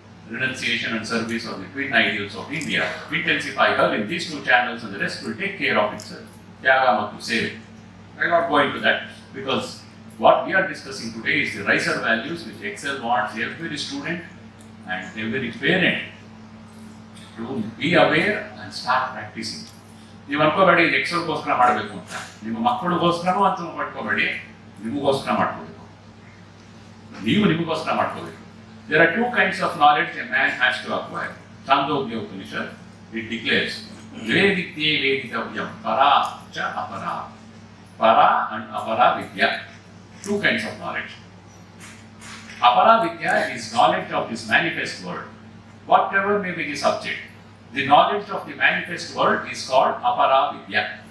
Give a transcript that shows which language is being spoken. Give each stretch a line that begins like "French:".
English: Renunciation and service are the twin ideals of India. Intensify her in these two channels and the rest will take care of itself. Tyaga Matu Seva. I will not go into that because what we are discussing today is the riser values which Excel wants every student and every parent to be aware and start practicing.
Kannada: ನೀವು ಅನ್ಕೋಬೇಡಿ ಇದು ಎಕ್ಸಲ್ಗೋಸ್ಕರ ಮಾಡಬೇಕು ಅಂತ, ನಿಮ್ಮ ಮಕ್ಕಳಿಗೋಸ್ಕರನೂ ಅಂತ ಮಾಡ್ಕೋಬೇಡಿ, ನಿಮಗೋಸ್ಕರ ಮಾಡ್ಕೋಬೇಕು, ನೀವು ನಿಮಗೋಸ್ಕರ ಮಾಡ್ಕೋಬೇಕು.
English: There are two kinds of knowledge a man has to acquire. Chandogya Upanishad, it declares,
Sanskrit: Veditye Veditavyam, Para cha Apara.
English: Para and Apara Vidya. Two kinds of knowledge. Apara Vidya is knowledge of this manifest world. Whatever may be the subject, the knowledge of the manifest world is called Apara Vidya.